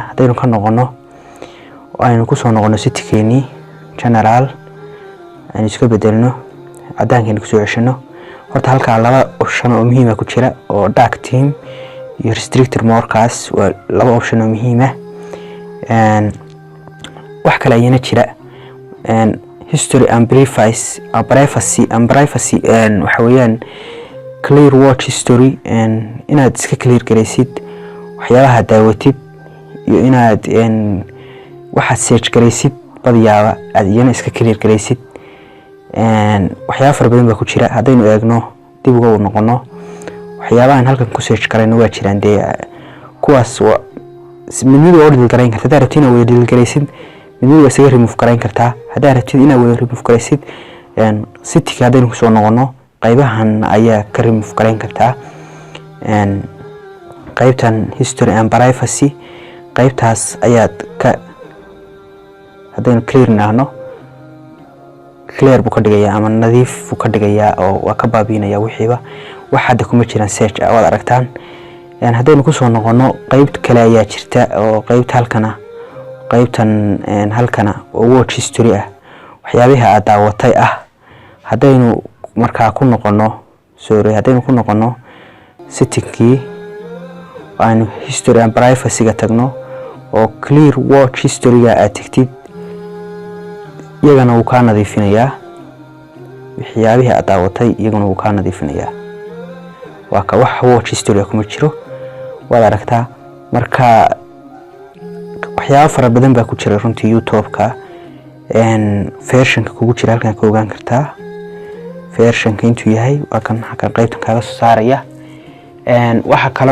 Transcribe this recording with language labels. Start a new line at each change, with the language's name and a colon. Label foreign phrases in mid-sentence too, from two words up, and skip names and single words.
Somali: hadaynu ka noqono aynu ku soo noqono setting-keeni general aynu iska bedelno cadaankeena ku soo ceshano horta halka laba option oo muhiim ah ku jira oo
English: dark theme
Somali: iyo
English: restricted mode
Somali: kaas waa laba option oo muhiim ah. wax kale ayana jira
English: history and privacy
Somali: waxa weeyaan
English: clear watch history
Somali: inaad iska clear gareysid waxyaabaha daawatid iyo inaad waxaad search gareysid badiyaaba aad iyana iska clear gareysid waxyaabo fara badan baa ku jira. hadaynu eegno dib ugu noqono waxyaabahan halkan ku search karayno waa jiraan kuwaas mid oo delete gareyn kartaa hadaa rabtid inaad wada delete gareysid mid waa isaga remove gareyn kartaa hadaa rabtid inaad wada remove gareysid setting hadaynu kusoo noqono qaybahan ayaa ka remove gareyn kartaa qaybtan
English: history and privacy
Somali: qaybtaas ayaad ka hadaynu clear nahno clear buu ka dhigayaa ama nadiif buu ka dhigayaa oo waa ka baabiinaya wixiiba wax hadda kuma jiraan search wad aragtaan hadaynu kusoo noqono qayb kale ayaa jirta oo qaybtan halkana oo
English: watch history
Somali: ah waxyaabaha aad daawatay hadaynu markaa ku noqono hadaynu ku noqono settingkii aan history
English: and privacy
Somali: ga tagno oo
English: clear watch history
Somali: ga aad tagtid iyagana uu ka nadiifinayaa waxyaabaha aad daawatay iyagana uu ka nadiifinayaa waa ka wax
English: watch history
Somali: kuma jiro wada aragtaa marka waxyaabo fara badan baa ku jira runtii YouTube-ka version-ka kugu jira halkan ka ogaan kartaa version-ka intuu yahay waa kan qaybtan kaaga soo saaraya waxa kale